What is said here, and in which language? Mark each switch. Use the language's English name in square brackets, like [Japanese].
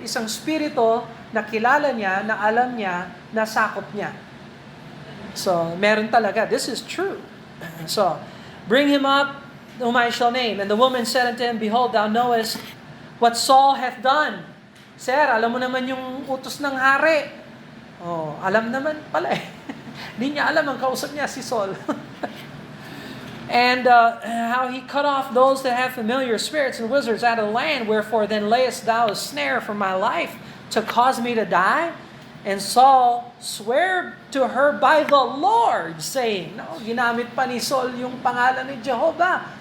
[Filipino] Isang spirito na kilala niya, na alam niya, na sakop niya. So, meron talaga. [English] This is true. So, bring him up, whom I shall name. And the woman said unto him, Behold, thou knowest what Saul hath done. [Filipino] Sir, alam mo naman yung utos ng hari. Oh, alam naman pala eh. Hindi niya alam, ang kausap niya si Saul. [English] And how he cut off those that have familiar spirits and wizards out of the land. Wherefore then layest thou a snare for my life to cause me to die? And Saul sware to her by the Lord, saying, no, [Filipino] ginamit pa ni Saul yung pangalan ni Jehovah.